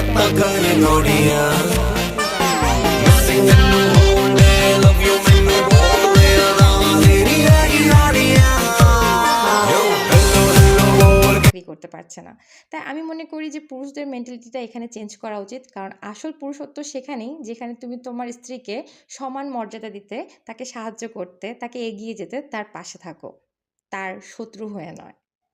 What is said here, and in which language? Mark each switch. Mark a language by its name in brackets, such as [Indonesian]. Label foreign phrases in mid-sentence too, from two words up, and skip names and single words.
[Punjabi] ਕਰੇ ਗੋੜੀਆਂ ਮਿਸਿੰਗ ਨੂੰ ਹੋਂਦੇ [English] love you [Punjabi] ਮੈਨੂੰ ਬੋਲਦੇ ਨਾ ਤੇਰੀ ਹੈਗੀ ਆੜੀਆਂ [English] hello hello [Bangla] চাকরি করতে পারছে না। তাই আমি মনে করি যে পুরুষদের মেন্টালিটিটা এখানে চেঞ্জ করা উচিত। কারণ আসল পুরুষত্ব সেখানেই যেখানে তুমি তোমার স্ত্রীকে সমান মর্যাদা দিতে, তাকে সাহায্য করতে, তাকে এগিয়ে যেতে, তার পাশে থাকো। তার শত্রু হয়ে নয়।